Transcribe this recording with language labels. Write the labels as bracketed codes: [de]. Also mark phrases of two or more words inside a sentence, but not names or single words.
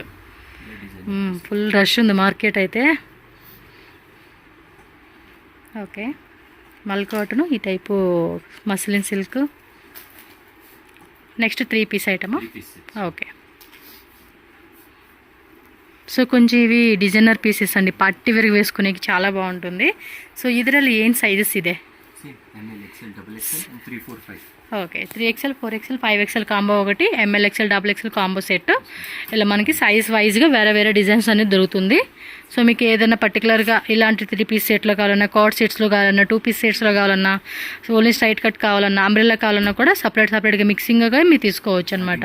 [te] ఫుల్ రష్ ఉంది మార్కెట్ అయితే. ఓకే, మల్ కాటను, ఈ టైపు [en] muslin silk. [te] నెక్స్ట్ 3 పీస్ ఐటమా? ఓకే. సో కొంచెం ఇవి [en] designer pieces [te] అండి, [en] party wear [te] వేసుకునేకి చాలా బాగుంటుంది. [kn] సో ಇದರಲ್ಲಿ ಏನು ಸೈಜಸ್ ಇದೆ? [en] ML, XL, XXL and 3, 4, 5. [te] ఓకే, 3XL, 4XL, 5XL కాంబో ఒకటి, ML, XL, XXL [en] combo set. [te] ఇలా మనకి సైజ్ వైజ్గా వేరే వేరే డిజైన్స్ అనేది దొరుకుతుంది. సో మీకు ఏదైనా పర్టికులర్గా ఇలాంటి 3 పీస్ సెట్లో కావాలన్నా, కార్డ్ సెట్స్లో కావాలన్నా, 2 పీస్ సెట్స్లో కావాలన్నా, [en] only straight cut [te] కావాలన్నా, అంబ్రెల్లా కావాలన్నా కూడా సపరేట్గా మిక్సింగ్గా మీరు తీసుకోవచ్చు అనమాట.